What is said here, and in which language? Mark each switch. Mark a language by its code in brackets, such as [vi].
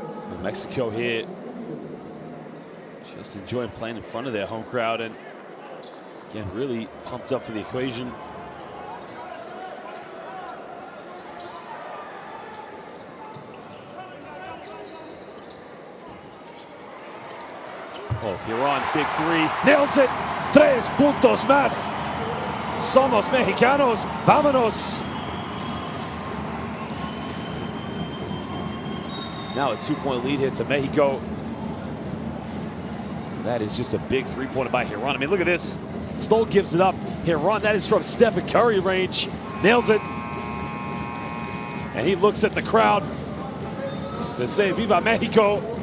[en] And Mexico here just enjoying playing in front of their home crowd, and again, really pumped up for the equation. Oh, Huron, big three, nails it. [es] 3 puntos más. Somos mexicanos, vámonos. [en] It's now a 2-point lead here to Mexico. That is just a big three-pointer by Huron. I mean, look at this. Stoll gives it up. Huron, that is from Stephen Curry range. Nails it. And he looks at the crowd to say, Viva Mexico.